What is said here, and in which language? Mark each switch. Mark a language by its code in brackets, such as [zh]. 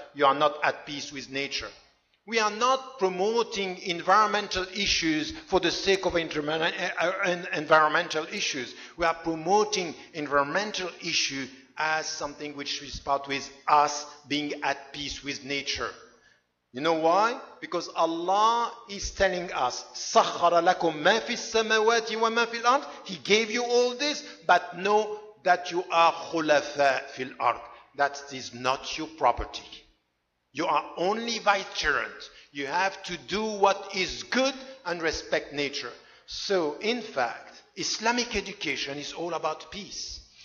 [en] You are not at peace with nature. We are not promoting environmental issues for the sake of environmental issues. We are promoting environmental issues as something which is part with us being at peace with nature. You know why? Because Allah is telling us, [ar] سَخَّرَ لَكُم مَا فِي السَّمَوَاتِ وَمَا فِي الْأَرْضِ. [en] He gave you all this, but know that you are [ar] خُلَفَاء فِي الْأَرْضِ. [en] That is not your property. You are only vicegerent. You have to do what is good and respect nature. So, in fact, Islamic education is all about peace.